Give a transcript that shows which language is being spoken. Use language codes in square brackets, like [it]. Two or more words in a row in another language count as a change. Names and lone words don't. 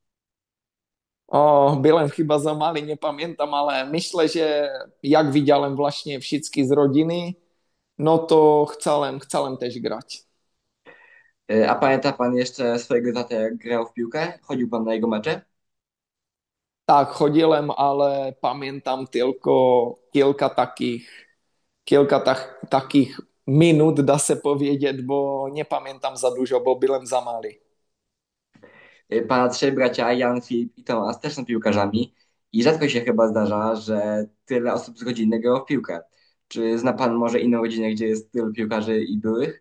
[pl] O, byłem chyba za mały, nie pamiętam, ale myślę, że jak widziałem właśnie wszystkich z rodziny, no to chciałem też grać. A pamięta pan jeszcze swojego tatę, jak grał w piłkę? Chodził pan na jego mecze? Tak, chodziłem, ale pamiętam tylko kilka takich minut, [cs] dá se [pl] powiedzieć, bo nie pamiętam za dużo, bo byłem za mały. Pana trzej bracia, Jan, Filip i Tomasz, też są piłkarzami i rzadko się chyba zdarza, że tyle osób z rodziny grało w piłkę. Czy zna pan może inną rodzinę, gdzie jest tylu piłkarzy i byłych?